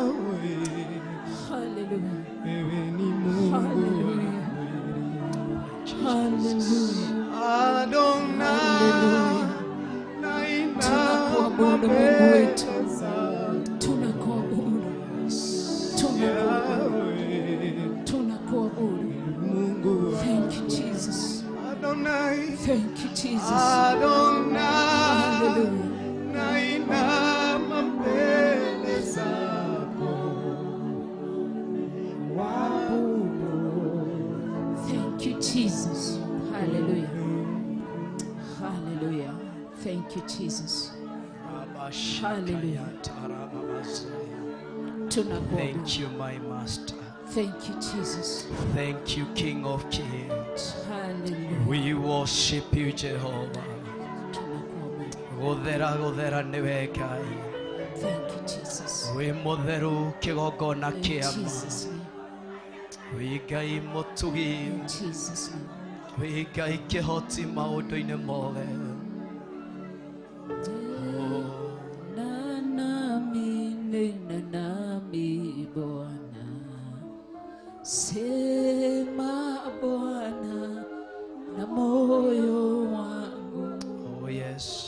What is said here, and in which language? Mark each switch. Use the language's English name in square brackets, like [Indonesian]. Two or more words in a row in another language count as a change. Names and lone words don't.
[English] Hallelujah. Hallelujah. Hallelujah. Hallelujah. [Swahili] Tunakuabudu Mungu wetu. Tunakuabudu. Tunakuabudu. Tunakuabudu. [English] Thank you, Jesus. Thank you, Jesus. Hallelujah. Thank you, Jesus. Hallelujah. Hallelujah. Thank you, Jesus. Hallelujah. Thank you, my master. Thank you, Jesus. Thank you, King of Kings. Hallelujah. We worship you, Jehovah. [Kikuyu] Guthera guthera niwe Ngai. [English] Thank you, Jesus. [Kikuyu] We mutheru kigongona [English] In [Kikuyu] kia ma. [English] Jesus' name. [Kikuyu] We Ngai mutugi. [English] In Jesus' name. [Kikuyu] We Ngai kihoti maundu-ini mothe. [Swahili] Nena nami Bwana, sema Bwana na moyo wangu. [English] Oh yes.